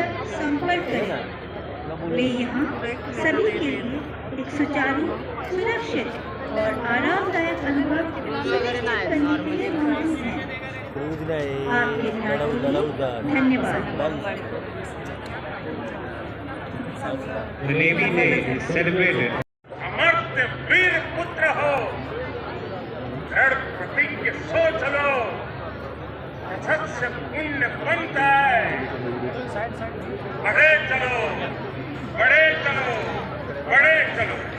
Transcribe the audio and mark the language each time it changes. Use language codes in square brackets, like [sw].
[hi] संपर्क करें। वे यहाँ सभी के लिए एक सुचारू, सुरक्षित और आरामदायक अनुभव सुनिश्चित करने के लिए मौजूद हैं। आपके ध्यान के लिए धन्यवाद। [en] The Navy Day is celebrated. [hi] Amartya वीर पुत्र हो, दृढ़ प्रतिज्ञ सोच लो, अथक से पुण्य बनता है। बढ़े चलो, बढ़े चलो, बढ़े चलो।